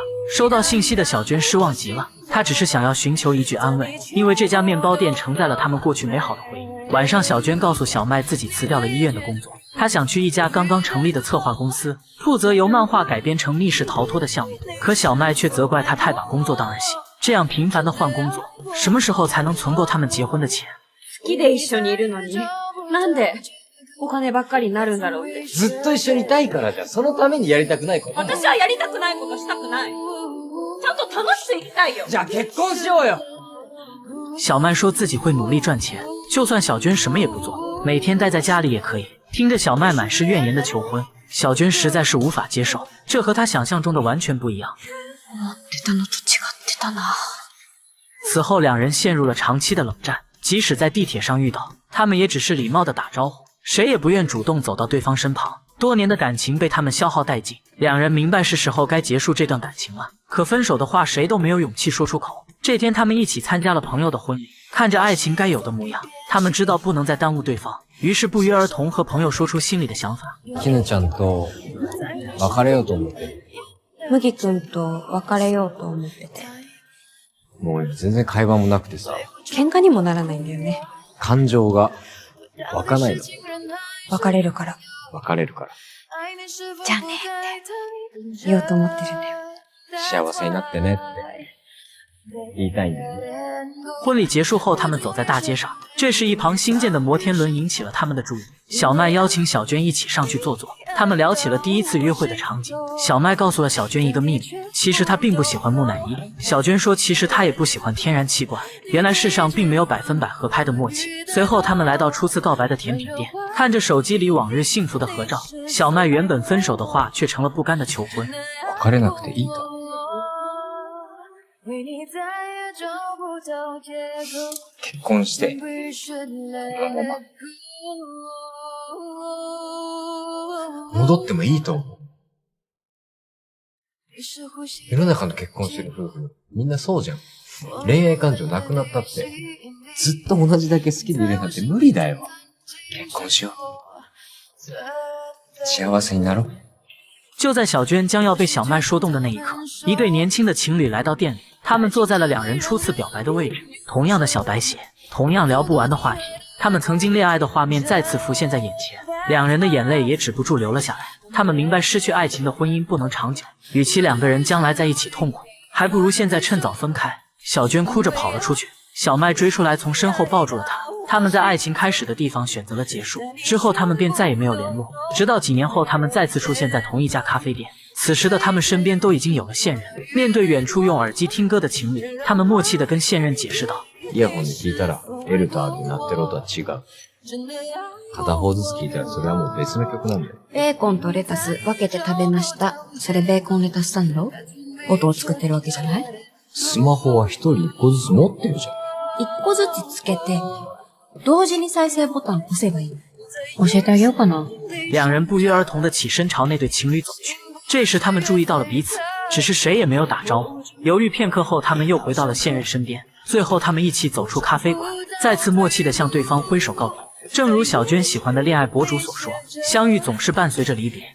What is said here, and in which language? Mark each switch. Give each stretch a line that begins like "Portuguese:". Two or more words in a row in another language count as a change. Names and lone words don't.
Chinese: 收到信息的小娟失望极了，她只是想要寻求一句安慰，因为这家面包店承载了他们过去美好的回忆。晚上，小娟告诉小麦自己辞掉了医院的工作，她想去一家刚刚成立的策划公司，负责由漫画改编成密室逃脱的项目。可小麦却责怪她太把工作当儿戏，这样频繁的换工作，什么时候才能存够他们结婚的钱？
Japanese: 好きで一緒にいるのに、なんでお金ばっかりになるんだろうって。ずっと一緒にいたいからじゃん。そのためにやりたくないこと。私はやりたくないことしたくない。ちゃんと楽しく生きたいよ。じゃあ結婚しようよ。
Chinese: 小麦说自己会努力赚钱，就算小娟什么也不做，每天待在家里也可以。听着小麦满是怨言的求婚，小娟实在是无法接受，这和她想象中的完全不一样。此后，两人陷入了长期的冷战，即使在地铁上遇到，他们也只是礼貌的打招呼，谁也不愿主动走到对方身旁。多年的感情被他们消耗殆尽，两人明白是时候该结束这段感情了，可分手的话谁都没有勇气说出口。这天，他们一起参加了朋友的婚礼，看着爱情该有的模样，他们知道不能再耽误对方，于是不约而同和朋友说出心里的想法。
Japanese: キネちゃんと別れようと思ってる。麦君と別れようと思ってて。もう全然会話もなくてさ。喧嘩にもならないんだよね。感情が湧かないの。別れるから。別れるから。じゃあねって言おうと思ってるんだよ。幸せになってねって言いたいんだよね。
Chinese: 婚礼结束后，他们走在大街上，这时一旁新建的摩天轮引起了他们的注意。小麦邀请小娟一起上去坐坐，他们聊起了第一次约会的场景。小麦告诉了小娟一个秘密，其实他并不喜欢木乃伊。小娟说，其实他也不喜欢天然器官。原来世上并没有100%合拍的默契。随后，他们来到初次告白的甜品店，看着手机里往日幸福的合照，小麦原本分手的话却成了不甘的求婚。
Japanese: 別れなくていいと。結婚して戻ってもいいと思う。世の中の結婚してる夫婦みんなそうじゃん。恋愛感情なくなったってずっと同じだけ好きでいるなんて無理だよ。結婚しよう。幸せになろう。
Chinese: 就在小娟将要被小麦说动的那一刻，一对年轻的情侣来到店里，他们坐在了两人初次表白的位置，同样的小白鞋，同样聊不完的话题，他们曾经恋爱的画面再次浮现在眼前，两人的眼泪也止不住流了下来。他们明白失去爱情的婚姻不能长久，与其两个人将来在一起痛苦，还不如现在趁早分开。小娟哭着跑了出去，小麦追出来从身后抱住了她。他们在爱情开始的地方选择了结束，之后他们便再也没有联络，直到几年后他们再次出现在同一家咖啡店。此此时的他们身边都已经有了线人，面对远处用耳机听歌的情侣，他们默契地跟线人解释道：
Japanese: イヤホンで聞いたら L と R で鳴ってる音は違う。片方ずつ聞いたらそれはもう別の曲なんだよ。ベーコンとレタス分けて食べました。それベーコンレタスサンド？音を作ってるわけじゃない？スマホは一人一個ずつ持ってるじゃん。一個ずつつけて、同時に再生ボタン押せばいい。教えてあげようかな。
Chinese: 两人不约而同地起身朝那对情侣走去。这时他们注意到了彼此，只是谁也没有打招呼。犹豫片刻后，他们又回到了现任身边。最后，他们一起走出咖啡馆，再次默契地向对方挥手告别。正如小娟喜欢的恋爱博主所说，相遇总是伴随着离别。